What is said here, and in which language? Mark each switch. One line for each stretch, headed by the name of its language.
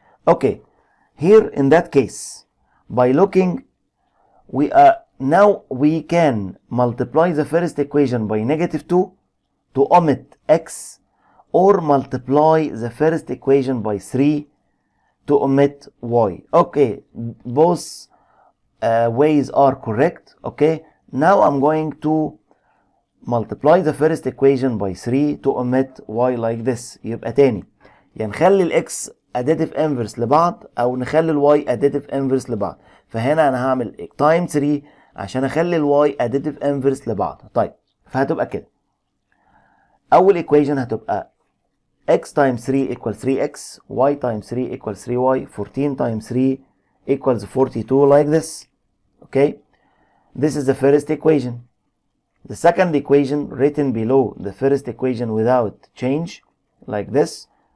English: Okay, here in that case by looking we can multiply the first equation by -2 to omit x, or multiply the first equation by 3 to omit y. Okay, both ways are correct. Okay, now I'm going to multiply the first equation by 3 to omit y like this.
Arabic: يبقى تاني يعني نخلي الاكس additive inverse لبعض او نخلي الواي additive inverse لبعض. فهنا انا هعمل time 3 عشان اخلي الواي additive inverse لبعض. طيب فهتبقى كده اول
English: equation هتبقى x times 3 equals 3x, y times 3 equals 3y, 14 times 3 equals 42 like this. Okay, this is the first equation. The second equation written below the first equation without change like this.